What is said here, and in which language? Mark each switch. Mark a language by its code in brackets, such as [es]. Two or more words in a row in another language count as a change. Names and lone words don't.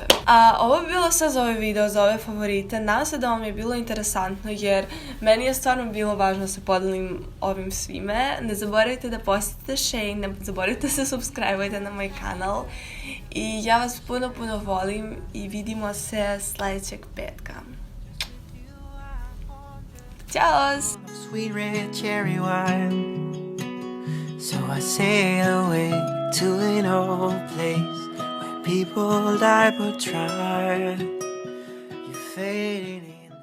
[sr] Ovo bi bilo sve za ovaj video, za ove favorite. Nadam se da vam je bilo interesantno jer meni je stvarno bilo važno da se podelim ovim svime. Ne zaboravite da posjetite Shein, ne zaboravite da se subscribe-ujte na moj kanal i ja vas puno volim i vidimo se sljedećeg petka. Ćao! [en] Sweet red cherry wine. So I sail away to an old place where people die but try. You're fading.